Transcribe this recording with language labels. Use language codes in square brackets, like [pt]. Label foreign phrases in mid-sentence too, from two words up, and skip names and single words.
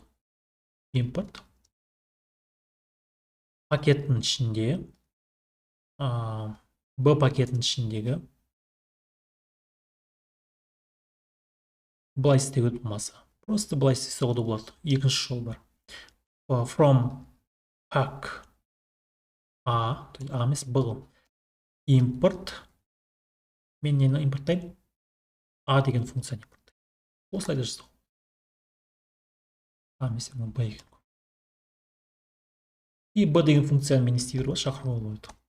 [kk] Импорт. Пакеттің ішінде B пакеттің ішіндегі былай істеуге болмаса. Просто былай істесе де болады. Екінші жол бар. [en] From pack A, [ru] то есть [kk] A емес B. Импорт. Мен нені импорттаймын? A деген функцияны импорттаймын. Осылай да жаздық. A емес B екен. И B деген функцияны мен істей беруге шақыруға болады.